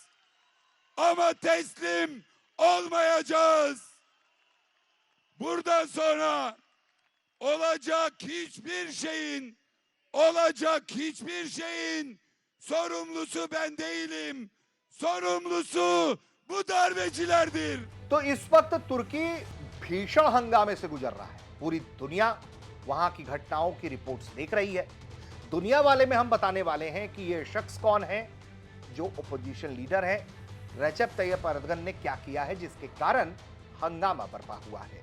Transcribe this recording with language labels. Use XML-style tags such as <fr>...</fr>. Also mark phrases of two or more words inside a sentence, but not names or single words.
<tr>Ama teslim olmayacağız. Buradan sonra olacak hiçbir şeyin sorumlusu ben değilim. Sorumlusu bu darbecilerdir.</tr> <hi>तो इस वक्त तुर्की भीषण हंगामे से गुजर रहा है। पूरी दुनिया वहां की घटनाओं की रिपोर्ट्स देख रही है। दुनिया वाले में हम बताने वाले हैं कि ये शख्स कौन है जो ओपोजिशन लीडर है, रेसेप तैयप एर्दोगन ने क्या किया है जिसके कारण हंगामा बरपा हुआ है।</hi>